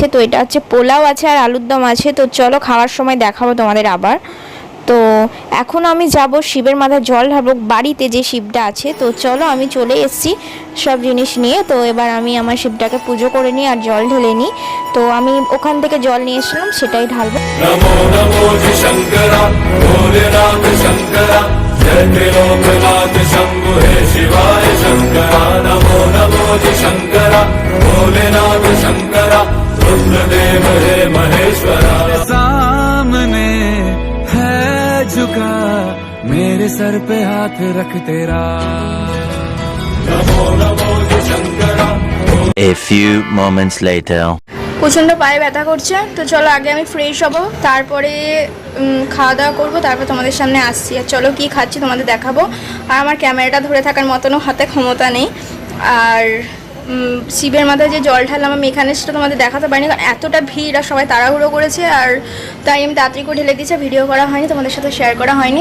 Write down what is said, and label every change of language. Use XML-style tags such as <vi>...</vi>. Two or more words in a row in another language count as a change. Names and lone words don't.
<bn>তো এটা হচ্ছে পোলাও আছে আর আলুর দম আছে। তো চলো খাওয়ার সময় দেখাবো তোমাদের আবার। তো এখন আমি যাব শিবের মাথায় জল ঢালবো, বাড়িতে যে শিবটা আছে। তো চলো আমি চলে এসেছি সব জিনিস নিয়ে। তো এবার আমি আমার শিবটাকে পুজো করে নিই আর জল ঢেলে নিই। তো আমি ওখান থেকে জল নিয়ে এসেছিলাম, সেটাই ঢালবো।</bn> <hi>नमो नमो जी शंकरा भोलेनाथ शंकरा जय त्रिलोकनाथ शंभु हे शिवाय शंकरा नमो नमो जी शंकरा भोलेनाथ शंकरा रुद्रदेव हे महेश्वरा सामने है झुका मेरे सर पे हाथ रख तेरा नमो नमो जी शंकरा</hi> <en>A few moments later.</en> <bn>প্রচণ্ড পায়ে ব্যথা করছে। তো চলো আগে আমি ফ্রেশ হব, তারপরে খাওয়া দাওয়া করবো, তারপর তোমাদের সামনে আসছি। আর চলো কি খাচ্ছি তোমাদের দেখাবো। আর আমার ক্যামেরাটা ধরে থাকার মতনও হাতে ক্ষমতা নেই। আর শিবের মাথায় যে জল ঢাললাম আমি এখানে, সেটা তোমাদের দেখাতে পারিনি কারণ এতটা ভিড় আর সবাই তাড়াহুড়ো করেছে, আর তাই আমি তাড়াতাড়ি করে ঢেলে দিয়েছি, ভিডিও করা হয়নি, তোমাদের সাথে শেয়ার করা হয়নি।</bn>